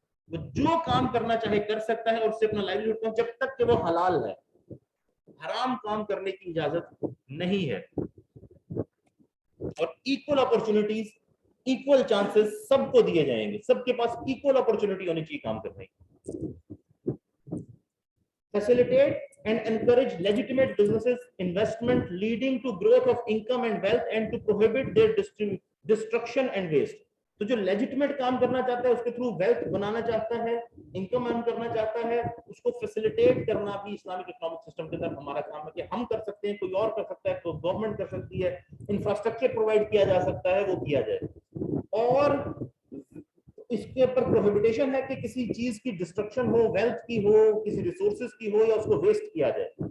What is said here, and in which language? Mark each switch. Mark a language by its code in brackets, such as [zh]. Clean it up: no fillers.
[hi] वो जो काम करना चाहे कर सकता है और उससे अपना लाइवलीहुड, जब तक कि वो हलाल है। हराम काम करने की इजाजत नहीं है। और इक्वल अपॉर्चुनिटीज, इक्वल चांसेस सबको दिए जाएंगे, सबके पास इक्वल अपॉर्चुनिटी होनी चाहिए काम करने की। [en] Facilitate and encourage legitimate businesses investment leading to growth of income and wealth and to prohibit their destruction and waste. [hi] तो जो लेजिटिमेट काम करना चाहता है, उसके थ्रू वेल्थ बनाना चाहता है, इनकम अर्न करना चाहता है, उसको फैसिलिटेट करना भी इस्लामिक इकोनॉमिक सिस्टम के अंदर हमारा काम है कि हम कर सकते हैं, कोई और कर सकता है, तो गवर्नमेंट कर सकती है, इंफ्रास्ट्रक्चर प्रोवाइड किया जा सकता है, वो किया जाए। और इसके ऊपर प्रोहिबिटेशन है कि किसी चीज की डिस्ट्रक्शन हो, वेल्थ की हो, किसी रिसोर्सेज की हो, या उसको वेस्ट किया जाए।